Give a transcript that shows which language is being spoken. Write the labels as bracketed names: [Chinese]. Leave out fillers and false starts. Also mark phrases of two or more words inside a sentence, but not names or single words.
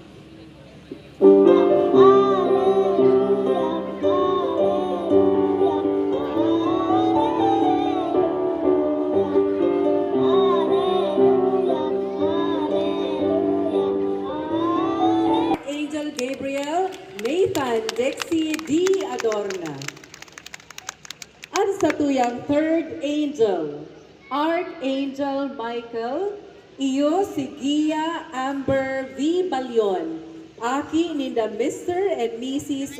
[Latin] Alleluia, alleluia, alleluia, alleluia, alleluia. [Bikol] Angel Gabriel, Nathan Dexie D. Adorna. At sa tuyang [English] third angel, [Bikol] Archangel Michael, iyo si Gia Amber V. Balyon, aki ninda Mr. and Mrs.